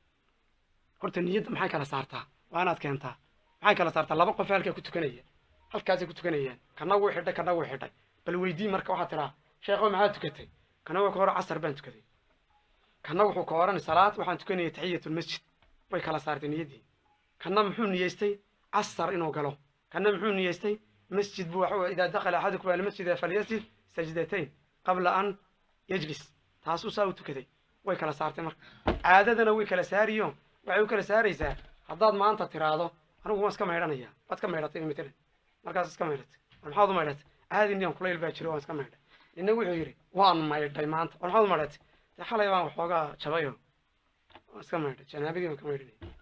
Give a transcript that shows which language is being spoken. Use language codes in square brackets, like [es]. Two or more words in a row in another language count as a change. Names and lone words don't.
[so] horta niyadda maxay kala saartaa waa inaad keentaa maxay kala saartaa 2 qof halkaa ku tukanaya halkaasay ku tukanayaan kana wuu xidhay bal weydii marka waxaad tiraa sheekho maxaad tukatay kana wuxuu ka hor casar baan tukaday kana wuxuu ka horan salaad waxaan tukanayay [ar] تحية المسجد [so] way kala saartay niyaddii kana muxuu niyeystay casar inuu galo kana muxuu niyeystay masjid buu waxa [ar] إذا دخل أحدكم المسجد فليسجد سجدتين قبل أن يجلس [so] taasuu saa u tukaday way kala saartay marka caadadana way kala saariyo waxay u kala saaraysaa haddaad maanta tiraado anigu waan iska maydhanaya waad ka maydhatay matalan markaas iska maydhatay maxaad u maydhatay caadi niyan kulayl baa jiro waan iska maydhay ninna wuxuu yidhi waan maydhay maanta maxaad u maydhatay dee xalay baan waxoogaa jabayo waan iska maydhay janaabadii waan ka maydhanay